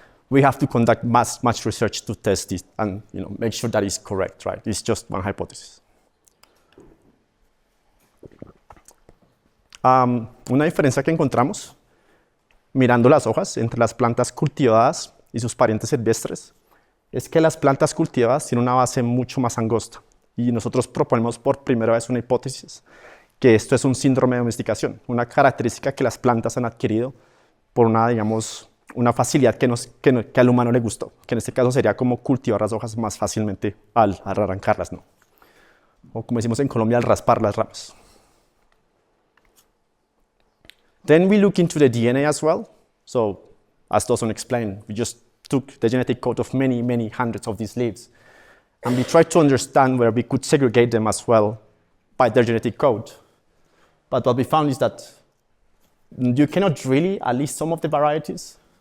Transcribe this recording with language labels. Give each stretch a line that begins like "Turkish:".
English: We have to conduct much research to test it and make sure that it's correct, right? It's just one hypothesis.
Spanish: Una diferencia que encontramos mirando las hojas entre las plantas cultivadas y sus parientes silvestres es que las plantas cultivadas tienen una base mucho más angosta y nosotros proponemos por primera vez una hipótesis que esto es un síndrome de domesticación, una característica que las plantas han adquirido por una facilidad que al humano le gustó, que en este caso sería como cultivar las hojas más fácilmente al arrancarlas, ¿no? O como decimos en Colombia, al raspar las ramas.
English: Then we look into the DNA as well. So, as Dawson explained, we just took the genetic code of many, many hundreds of these leaves, and we tried to understand where we could segregate them as well by their genetic code. But what we found is that you cannot really list some of the varieties.